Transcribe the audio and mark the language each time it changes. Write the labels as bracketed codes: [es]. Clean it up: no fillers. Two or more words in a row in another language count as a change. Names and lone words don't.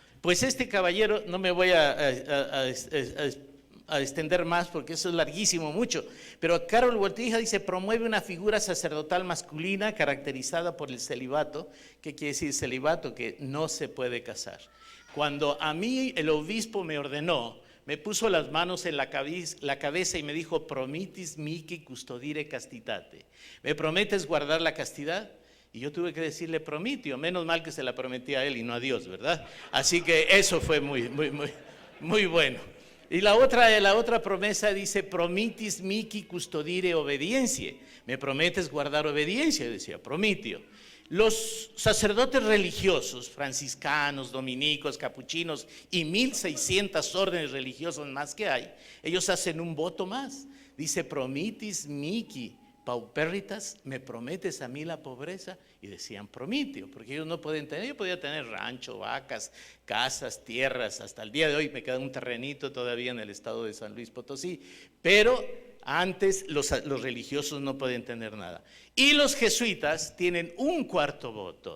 [es] Pues este caballero, no me voy a a extender más porque eso es larguísimo, mucho. Pero Carol Voltija dice, promueve una figura sacerdotal masculina caracterizada por el celibato. ¿Qué quiere decir celibato? Que no se puede casar. Cuando a mí el obispo me ordenó, me puso las manos en la cabeza y me dijo, [la] promitis mihi custodire castitate. [es] ¿Me prometes guardar la castidad? Y yo tuve que decirle promitio, menos mal que se la prometí a él y no a Dios, ¿verdad? Así que eso fue muy bueno. Y la otra promesa dice, [la] promitis mihi custodire obediencie. [es] ¿Me prometes guardar obediencia? Decía, promitio. Los sacerdotes religiosos, franciscanos, dominicos, capuchinos y 1600 órdenes religiosas más que hay, ellos hacen un voto más. Dice, [la] promitis mihi pauperritas, [es] ¿me prometes a mí la pobreza? Y decían promitio, porque ellos no pueden tener, yo podía tener rancho, vacas, casas, tierras, hasta el día de hoy me queda un terrenito todavía en el estado de San Luis Potosí, pero antes los religiosos no pueden tener nada. Y los jesuitas tienen un cuarto voto.